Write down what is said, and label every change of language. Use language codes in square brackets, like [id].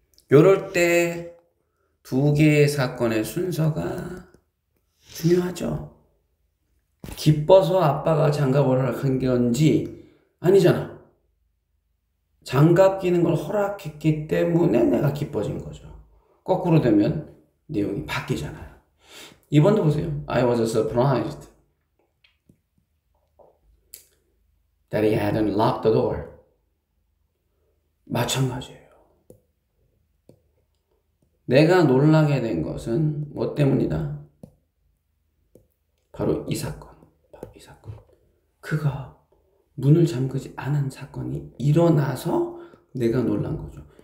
[ko] 요럴 때 두 개의 사건의 순서가 중요하죠. 기뻐서 아빠가 장갑을 허락한 건지 아니잖아. 장갑 끼는 걸 허락했기 때문에 내가 기뻐진 거죠. 거꾸로 되면 내용이 바뀌잖아요. 2번도 보세요. [en] I was surprised that he hadn't locked the door. [ko] 마찬가지예요. 내가 놀라게 된 것은 뭐 때문이다? 바로 이 사건. 그가 문을 잠그지 않은 사건이 일어나서 내가 놀란 거죠.